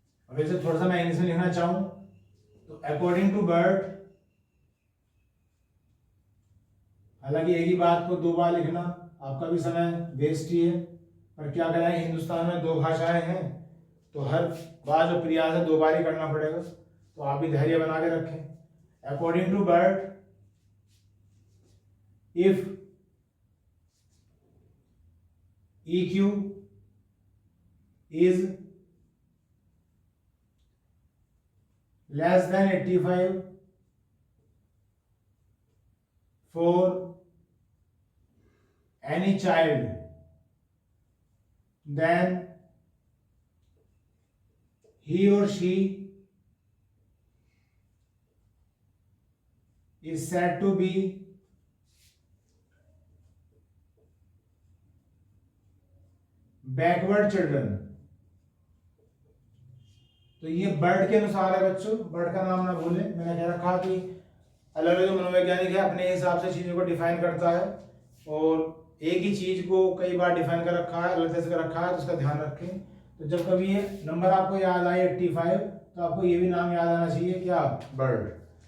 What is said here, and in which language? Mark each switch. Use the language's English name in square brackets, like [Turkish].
[Hindi] अब इसे थोड़ा सा मैं इंग्लिश में लिखना चाहूं तो [English] according to Burt, [Hindi] हालांकि एक ही बात को 2 बार लिखना आपका भी समय वेस्ट ही है, पर क्या करें, हिंदुस्तान में 2 भाषाएं हैं, तो हर बार जो प्रयास है 2 बार ही करना पड़ेगा। तो आप भी धैर्य बना के रखें। [English] According to Burt, if EQ is less than 85 for any child then he or she is said to be backward children। [Hindi] तो ये बर्ड के अनुसार है बच्चों, बर्ड का नाम ना भूलें, मैंने कह रखा कि अलग अलग जो मनोवैज्ञानिक है अपने हिसाब से चीजों को डिफाइन करता है, और एक ही चीज को कई बार डिफाइन कर रखा है, अलग तरह से कर रखा है, तो उसका ध्यान रखें। तो जब कभी ये नंबर आपको याद आए 85, तो आपको ये भी नाम याद आना चाहिए, क्या, बर्ड।